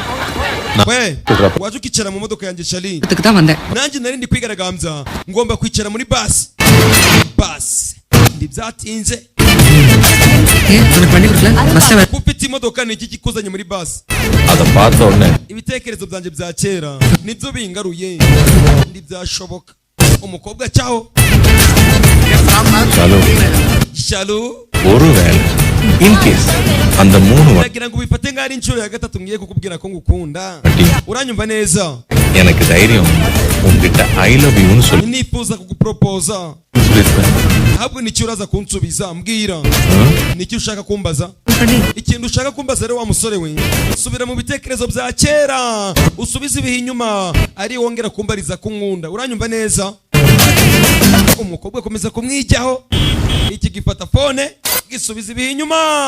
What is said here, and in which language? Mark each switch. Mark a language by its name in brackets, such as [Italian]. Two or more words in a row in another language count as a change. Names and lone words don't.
[Kinyarwanda] we waje ukicara mu modoka yanjye Shali nanjye nari ndi kwigaragambya ngomba kwicara muri bus ndibyatinze ufite imodoka ni iki kikuzanye muri bus ada pato one ibitekerezo byanjye bya kera nibyo bingaruye ndibyashoboka umukobwa cyaho Shalu [Tamil] ஒருவேளை [English] in case [Tamil] அந்த மூணு [Kinyarwanda] nagira ngo bifate ngari inshuro ya gatatu ngiye kukubwira ko ngukunda uranyumva neza [Tamil] எனக்கு தைரியம் உன்கிட்ட [English] I love you [Tamil] னு சொல்லி [Kinyarwanda] nifuza kugupropoza ahubwo nicyo uraza kunsubiza mbwira niki ushaka kumbaza ikintu ushaka kumbaza rero wa musore we subira mu bitekerezo bya kera usubize ibihe inyuma ari wongera kumbariza kunkunda uranyumva neza umukobwa akomeza kumwijyaho iki gifata phone gisubiza ibihe inyuma